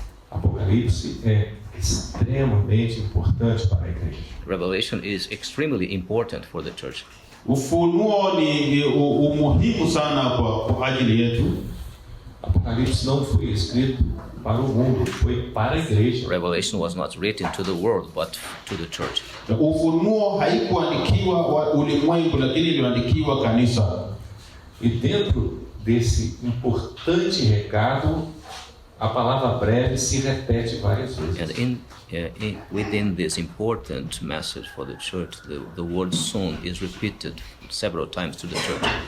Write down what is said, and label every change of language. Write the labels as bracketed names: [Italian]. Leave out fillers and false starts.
[Portuguese] Apocalipse é extremamente importante para a igreja. [English] Revelation is extremely important for the church. [Swahili] Ufunuo ni muhimu sana kwa ajili yetu. [Portuguese] Apocalipse não foi escrito para o mundo, foi para a igreja. [English] Revelation was not written to the world, but to the church. [Swahili] Ufunuo haikuandikiwa ulimwengu, lakini iliandikiwa kanisa. [Portuguese] E dentro desse importante recado, a palavra breve se repete várias vezes. [English] And within this important message for the church, the word soon is repeated several times to the church.